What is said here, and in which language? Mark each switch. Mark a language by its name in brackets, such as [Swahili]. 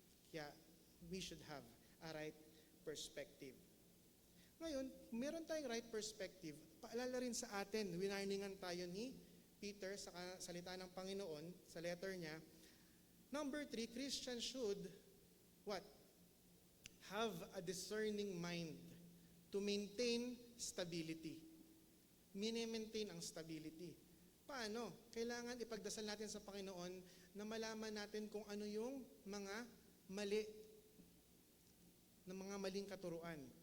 [English] Kaya we should have a right perspective. [Filipino] Ngayon, meron tayong right perspective, paalala rin sa atin, winarningan tayo ni Peter sa salita ng Panginoon, sa letter niya. [English] Number 3, Christians should, what? Have a discerning mind to maintain stability. [Filipino] Mini-maintain ang stability. Paano? Kailangan ipagdasal natin sa Panginoon na malaman natin kung ano yung mga mali, na mga maling katuruan.